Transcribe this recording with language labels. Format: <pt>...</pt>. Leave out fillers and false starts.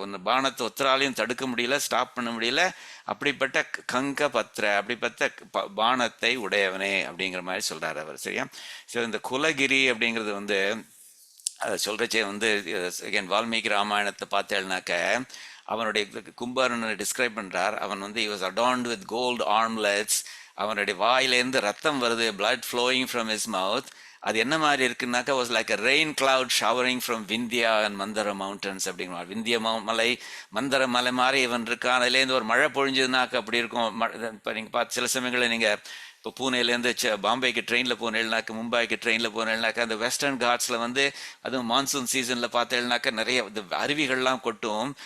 <ta>ஒன்று பானத்தை ஒத்தராலையும் தடுக்க முடியல, ஸ்டாப் பண்ண முடியல, அப்படிப்பட்ட கங்க பத்திர, அப்படிப்பட்ட பானத்தை உடையவனே அப்படிங்கிற மாதிரி சொல்றாரு அவர். சரியா? ஸோ இந்த குலகிரி அப்படிங்கிறது வந்து அதை சொல்றச்சே வந்து அகைன் வால்மீகி ராமாயணத்தை பார்த்தேன்னாக்க அவனுடைய கும்பகர்ணனை டிஸ்கிரைப் பண்றார். அவன் வந்து</ta> <en>he was adorned with gold armlets,</en> <ta>அவனுடைய வாயிலேருந்து ரத்தம் வருது,</ta> <en>blood flowing from his mouth.</en> <ta>அது என்ன மாதிரி இருக்குன்னாக்கா</ta> <en>was like a rain cloud showering from Vindhya and Mandara mountains</en> <ta>அப்படிங்கிற. விந்திய மலை, மந்தர மலை மாதிரி இவன் இருக்கான். அதுலேருந்து ஒரு மழை பொழிஞ்சதுனாக்க அப்படி இருக்கும். இப்போ நீங்கள் பார்த்து சில சமயங்களில் நீங்கள் இப்போ பூனேலேருந்து பாம்பேக்கு ட்ரெயினில் போனேன்னாக்க, மும்பைக்கு ட்ரெயினில் போனேன்னாக்கா, அந்த வெஸ்டர்ன் காட்ஸில் வந்து அதுவும் மான்சூன் சீசனில் பார்த்தேன்னாக்கா நிறைய இந்த அருவிகள்லாம் கொட்டும்.</ta>